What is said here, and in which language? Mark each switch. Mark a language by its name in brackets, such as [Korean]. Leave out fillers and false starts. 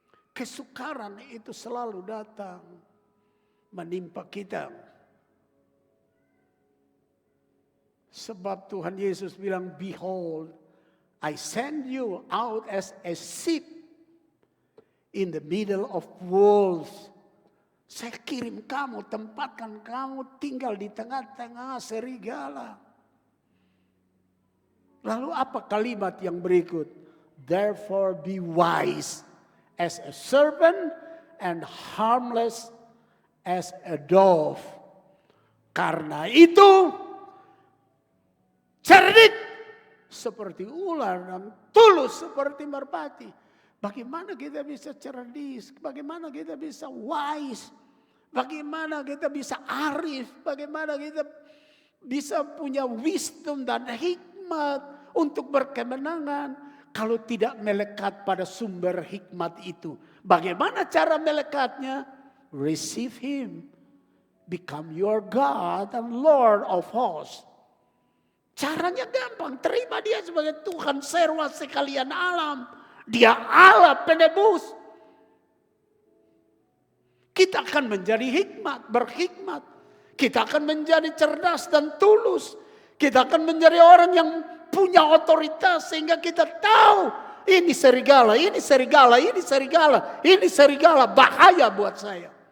[Indonesian] Kesukaran itu selalu datang menimpa kita. Sebab Tuhan Yesus bilang, [English] "Behold, I send you out as a sheep in the middle of wolves." [Indonesian] Saya kirim kamu, tempatkan kamu tinggal di tengah-tengah serigala. Lalu apa kalimat yang berikut? [English] Therefore be wise as a serpent and harmless as a dove. [Indonesian] Karena itu cerdik seperti ular dan tulus seperti merpati. Bagaimana kita bisa cerdas? Bagaimana kita bisa wise? Bagaimana kita bisa arif? Bagaimana kita bisa punya wisdom dan hikmat untuk berkemenangan kalau tidak melekat pada sumber hikmat itu? Bagaimana cara melekatnya? [English] Receive him. Become your God and Lord of hosts. [Indonesian] Caranya gampang. Terima dia sebagai Tuhan serwa sekalian alam. Dia Allah penebus. Kita akan menjadi berhikmat. Kita akan menjadi cerdas dan tulus. Kita akan menjadi orang yang punya otoritas sehingga kita tahu ini serigala, ini serigala, ini serigala, ini serigala, bahaya buat saya.